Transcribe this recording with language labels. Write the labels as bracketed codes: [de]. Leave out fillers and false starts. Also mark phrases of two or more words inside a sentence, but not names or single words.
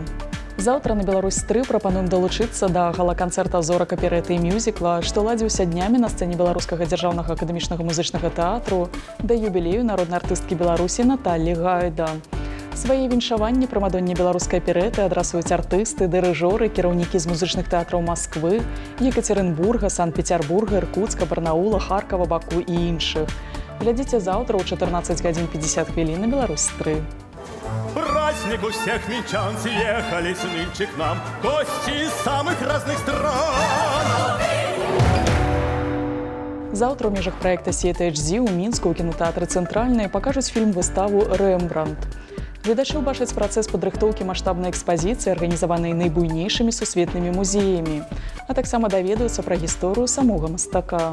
[be] Заўтра на Беларусь-3 прапануем далучыцца да гала-канцэрта зорак аперэты і мюзікла, што ладзіўся днямі на сцэне Беларускага дзяржаўнага акадэмічнага музычнага тэатру да юбілею народнай артысткі Беларусі Наталлі Гайда. Свае віншаванні прамадонне беларускай аперэты адрасуюць артысты, дырыжоры, кіраўнікі з музычных тэатраў Масквы, Екатеринбурга, Санкт-Петербурга, Иркутска, Барнаула, Харкова, Баку і іншых. Глядзіце заўтра ў 14 гадзін 50 хвілін на Беларусь-3. [ru] Праздник у всех минчан, съехались нынче к нам гости из самых разных стран. [be] Заўтра ў межах праекта CTHZ у Мінску ў кінотэатры «Цэнтральны» пакажуць фільм-выставу «Рэмбрандт». Гледачы ўбачаць працэс падрыхтоўкі маштабнай экспазіцыі, арганізаванай найбуйнейшымі сусветнымі музеямі, а таксама даведаюцца пра гісторыю самога мастака.